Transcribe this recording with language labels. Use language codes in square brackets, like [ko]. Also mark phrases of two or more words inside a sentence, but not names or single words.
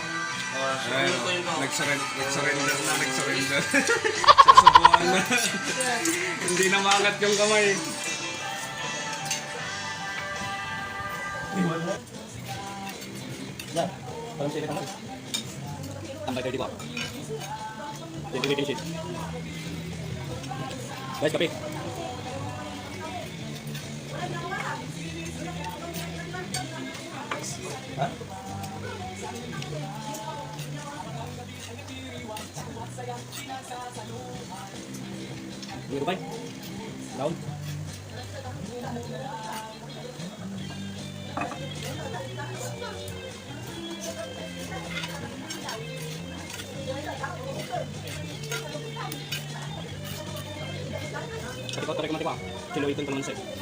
[tl] Nag-surrender na. Susubukan na. Hindi na maangat yung kamay. Iwan na. Yan. Parang sila kamay. Tambay kayo di ba? [en] Finish it. [tl] Guys, kape. Ha? Hindi ba? Down. [id] Tadi kau tarik mati pak, kilo itu teman saya.